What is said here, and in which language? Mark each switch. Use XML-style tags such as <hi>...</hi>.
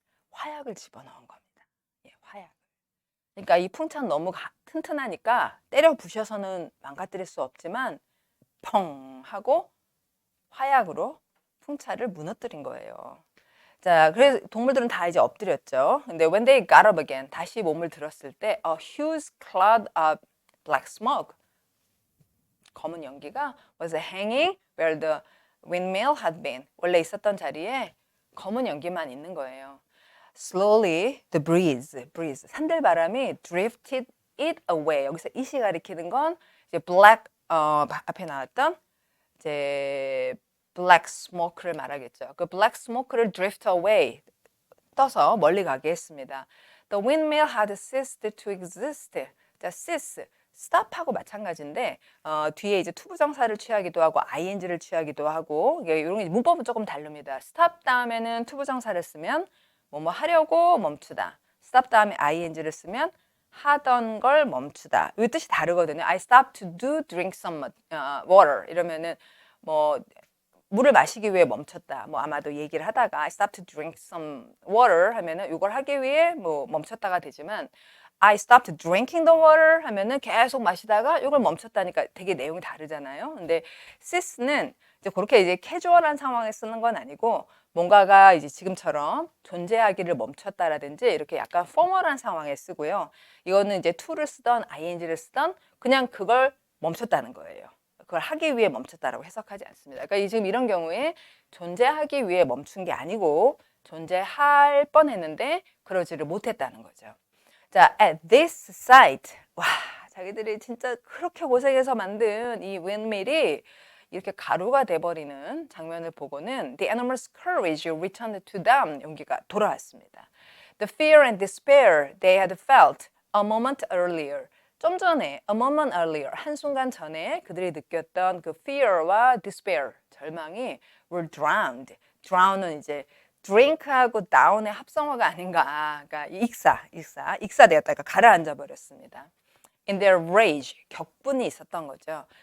<ko>화약을 집어넣은 겁니다. 화약. 그러니까 이 풍차는 너무 튼튼하니까 때려 부셔서는 망가뜨릴 수 없지만 펑 하고 화약으로 풍차를 무너뜨린 거예요. 자, 그래서 동물들은 다 이제 엎드렸죠.</ko> <en>근데 when they got up again,</en> <ko>다시 몸을 들었을 때</ko> <en>a huge cloud of black smoke,</en> <ko>검은 연기가</ko> <en>was hanging where the windmill had been.</en> <ko>원래 있었던 자리에 검은 연기만 있는 거예요.</ko> <en>Slowly the breeze,</en> <ko>산들바람이</ko> <en>drifted it away.</en> <ko>여기서 it이 가리키는 건 이제 black 앞에 나왔던 이제 black smoke를 말하겠죠. 그 black smoke를 drift away 떠서 멀리 가게 했습니다.</ko> <en>The windmill had ceased to exist.</en> <ko>자, cease stop하고 마찬가지인데 뒤에 이제 투부정사를 취하기도 하고 ing를 취하기도 하고 이런 문법은 조금 다릅니다. stop 다음에는 투부정사를 쓰면 뭐뭐 하려고 멈추다. stop 다음에 ing를 쓰면 하던 걸 멈추다. 이 뜻이 다르거든요.</ko> <en>I stopped to drink some water.</en> <ko>이러면은 뭐 물을 마시기 위해 멈췄다. 뭐 아마도 얘기를 하다가</ko> <en>I stopped to drink some water</en> <ko>하면은 이걸 하기 위해 뭐 멈췄다가 되지만</ko> <en>I stopped drinking the water</en> <ko>하면은 계속 마시다가 이걸 멈췄다니까 되게 내용이 다르잖아요. 근데 cease는 이제 그렇게 이제 캐주얼한 상황에 쓰는 건 아니고 뭔가가 이제 지금처럼 존재하기를 멈췄다라든지 이렇게 약간 포멀한 상황에 쓰고요. 이거는 이제 to를 쓰던 ing를 쓰던 그냥 그걸 멈췄다는 거예요. 그걸 하기 위해 멈췄다라고 해석하지 않습니다. 그러니까 지금 이런 경우에 존재하기 위해 멈춘 게 아니고 존재할 뻔했는데 그러지를 못했다는 거죠. 자,</ko> <en>at this site.</en> <ko>와, 자기들이 진짜 그렇게 고생해서 만든 이 windmill이 이렇게 가루가 돼버리는 장면을 보고는</ko> <en>the animals' courage returned to them.</en> <ko>용기가 돌아왔습니다.</ko> <en>The fear and despair they had felt a moment earlier.</en> <ko>좀 전에,</ko> <en>a moment earlier,</en> <ko>한순간 전에 그들이 느꼈던 그 fear와 despair, 절망이</ko> <en>were drowned.</en> <ko>drown은 이제 drink하고 down의 합성어가 아닌가. 그러니까 익사되었다. 그러니까 가라앉아 버렸습니다.</ko> <en>In their rage,</en> <ko>격분이 있었던 거죠.</ko>